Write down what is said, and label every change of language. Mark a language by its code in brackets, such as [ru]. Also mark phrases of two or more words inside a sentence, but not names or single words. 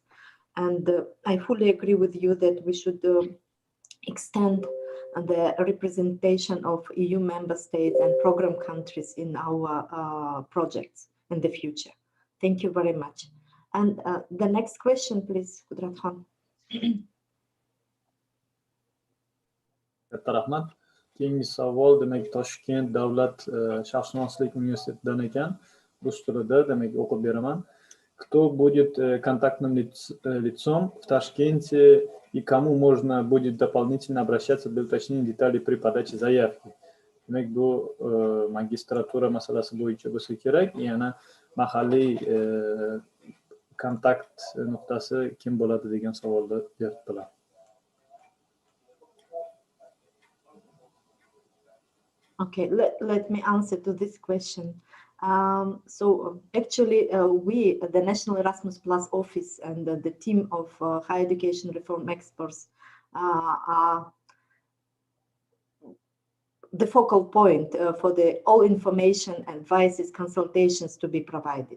[en] And I fully agree with you that we should extend the representation of EU member states and program countries in our projects in the future. Thank you very much. And the next question, please, Qudrat Khan. [uz] Katta rahmat. Keyingi savol demak Toshkent davlat sharqshunoslik universitetidan ekan. Rus tilida demak o'qib beraman. [ru] Кто будет контактным лицом в Ташкенте и кому можно будет дополнительно обращаться для уточнения деталей при подаче заявки? [uz] Demak, bu magistratura masalasi bo'yicha bo'lsa kerak. Yana mahalliy kontakt nuqtasi kim bo'ladi degan savolni beribdilar. [en] Okay, let me answer to this question. So actually, we, the National Erasmus Plus Office and the team of higher education reform experts are the focal point for all information, advices, consultations to be provided.